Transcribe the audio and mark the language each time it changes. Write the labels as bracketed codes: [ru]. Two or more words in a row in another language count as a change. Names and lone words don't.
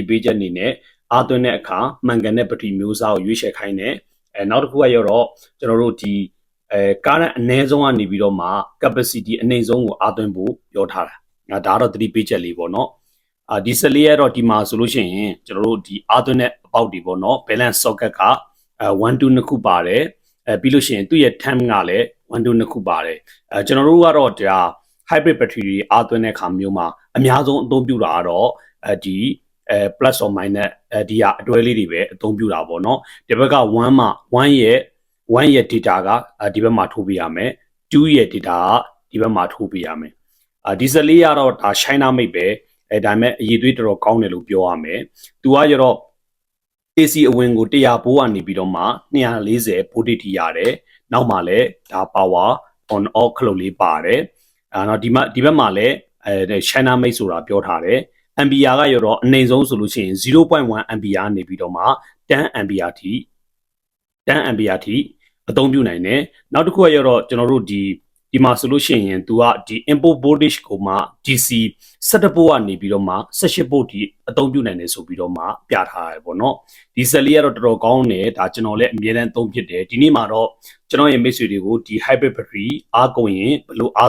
[my] page အနေနဲ့အားသွင်းတဲ့အခါမှန်ကန်တဲ့ battery မျိုးစားကိုရွေးချယ်ခိုင်းတယ်နောက်တစ်ခုကရတော့ကျွန်တော်တို့ဒီကားအနည်းဆုံးကနေပြီးတော့မှ capacity အနည်းဆုံးကိုအားသွင်းဖို့ပြောထားတာဒါကတော့3 page လေးပေါ့နော်ဒီဆက်လေးရတော့ဒီ မှာဆိုလို့ရှိရင်ကျွန်တော်တို့ဒီအားသွင်းတဲ့အပေါက်တွေပေါ့နော် [en] balance socket [my] က1 2နှစ်ခုပါတယ်ပြီးလို့ရှိရင်သူ့ရဲ့ time ကလည်း1 2နှစ်ခုပါတယ်ကျွန်တော်တို့ကတော့ဒါ [en] hybrid battery [my] တွေအား သွင်းတဲ့အခါမျိုးမှာအများဆုံးအသုံးပြုတာကတော့ဒီ [en] plus or minus [my] ဒီဟာအတွဲလေးတွေပဲအသုံးပြုတာပေါ့နော်ဒီဘက်က1မှာ1 ရဲ့ data ကဒီဘက်မှာထိုးပေးရမယ်2ရဲ့ data ကဒီဘက်မှာထိုးပေးရမယ်ဒီဆက်လေးကတော့ဒါ [en] China made [my] ပဲဒါပေမဲ့အရေးသွေးတော်တော်ကောင်းတယ်လို့ပြောရမယ်သူကရတော့ AC အဝင်ကို100 volt ကနေပြီးတော့မှ240 volt ထိရတယ်နောက်မှာလည်းဒါ [en] power on off [my] ခလုတ်လေးပါတယ်နောက်ဒီဘက်မှာလည်း [en] China made [my] ဆိုတာပြောထားတယ်ampere ကရတော့အနည်းဆုံးဆိုလို့ရှိရင် 0.1 ampere နေပြီးတော့မှ10 ampere ထိ အသုံးပြုနိုင်တယ်နောက်တစ်ခုကရတော့ကျွန်တော်တို့ဒီမှာဆိုလို့ရှိရင်သူကဒီ [en] input voltage [my] ကိုမှ DC 17 volt ကနေပြီးတော့မှ18 volt ထိအသုံးပြုနိုင်တယ်ဆိုပြီးတော့မှပြထားရတယ်ပေါ့နော်ဒီဆက်လေးကတော့တော်တော်ကောင်းတယ်ဒါကျွန်တော်လည်းအမြဲတမ်းသုံးဖြစ်တယ်ဒီနေ့မှာတော့ကျွန်တော်ရဲ့မိတ်ဆွေတွေကိုဒီ [en] hybrid battery [my] အားကုန်ရင်ဘယ်လိုအား